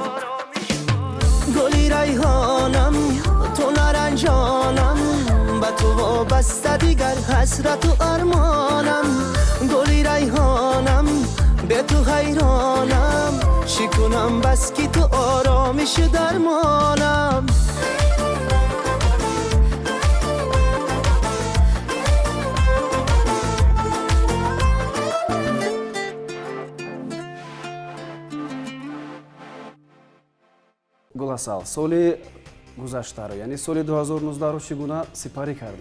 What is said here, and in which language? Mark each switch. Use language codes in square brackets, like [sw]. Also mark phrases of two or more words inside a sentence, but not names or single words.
[fa] گلی ریحانم تو نرنجانم به تو وابسته دیگر حسرت و ارمانم گلی ریحانم به تو حیرانم چی کنم بس که تو آرامش درمانم [tg] гуласал соли гузаштаро яъне соли 2019-ро чӣ гуна сипарӣ кардед?